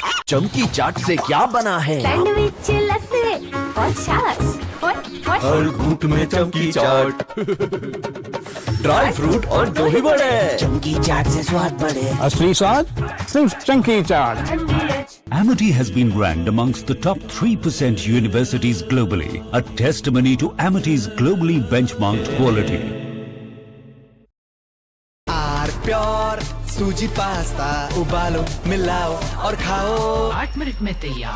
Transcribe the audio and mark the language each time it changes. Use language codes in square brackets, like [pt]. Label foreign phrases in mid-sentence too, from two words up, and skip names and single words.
[hi] चमकी चाट से क्या बना है? सैंडविच लस्सी और छाछ हर घूंट में चमकी चाट ड्राई फ्रूट और दही बड़े चमकी चाट से स्वाद बढ़े। असली स्वाद सिर्फ चंकी चाट। [en] Amity has been ranked amongst the top 3% universities globally, a testimony to Amity's globally benchmarked quality. [hi] प्योर सूजी पास्ता उबालो मिलाओ और खाओ 8 मिनट में तैयार।